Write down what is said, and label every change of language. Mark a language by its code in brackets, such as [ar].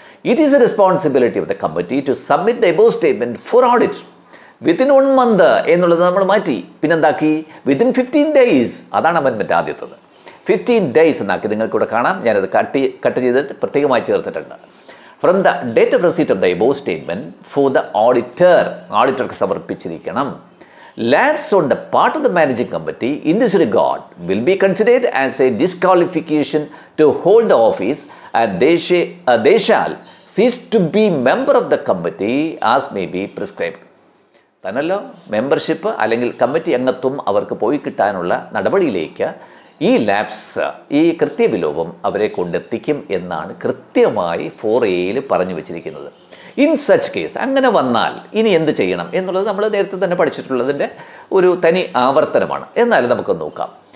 [en] it is the responsibility of the committee to submit the above statement for audit within 1 month [ml] എന്നുള്ളത് നമ്മൾ മാറ്റി. പിന്നെന്താക്കി? [en] within 15 days, [ml] അതാണ് amendment ആദ്യത്തത്. 15 days എന്നാക്കി നിങ്ങൾക്കിവിടെ കാണാം. ഞാനത് കട്ട് ചെയ്തിട്ട് പ്രത്യേകമായി ചേർത്തിട്ടുണ്ട്. [en] from the date of receipt of the above statement for the [ml] ഓഡിറ്റർക്ക് സമർപ്പിച്ചിരിക്കണം. [en] Lapse on the part of the managing committee in this regard will be considered as a disqualification to hold the office, and they shall cease to be member of the committee as may be prescribed. [ml] തന്നല്ലോ membership അല്ലെങ്കിൽ committee അംഗത്വം അവർക്ക് പോയി കിട്ടാനുള്ള നടപടിയിലേക്ക് ഈ lapse, ഈ കൃത്യവിലോപം അവരെ കൊണ്ടെത്തിക്കും എന്നാണ് കൃത്യമായി 4A പറഞ്ഞു വച്ചിരിക്കുന്നത്. [en] in such case, [ml] അങ്ങനെ വന്നാൽ ഇനി എന്ത് ചെയ്യണം എന്നുള്ളത് നമ്മൾ നേരത്തെ തന്നെ പഠിച്ചിട്ടുള്ളതിൻ്റെ ഒരു തനി ആവർത്തനമാണ്. എന്നാലും നമുക്ക് നോക്കാം.